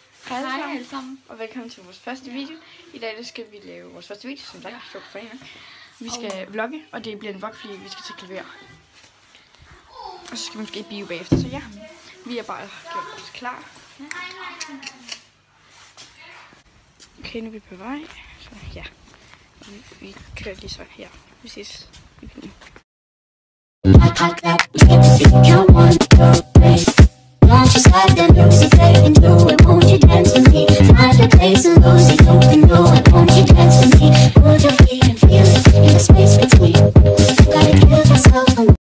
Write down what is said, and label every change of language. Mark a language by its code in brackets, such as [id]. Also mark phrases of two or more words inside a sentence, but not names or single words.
[da] Hej alle sammen, og velkommen til vores første video. I dag skal vi lave vores første video, som sagt, vi skal vlogge, og det bliver en vlog, fordi vi skal til klaver. Og så skal vi måske i bio bagefter, så ja, vi er bare gjort os klar. Okay, nu er vi på vej, så ja, vi kører lige så her. Vi ses i bilen. [en] Won't you slide the music, take and do it? Won't you dance with me? Find a place to lose it, you can do it. Won't you dance with me? Move your feet and feel it in the space between. You gotta give yourself a...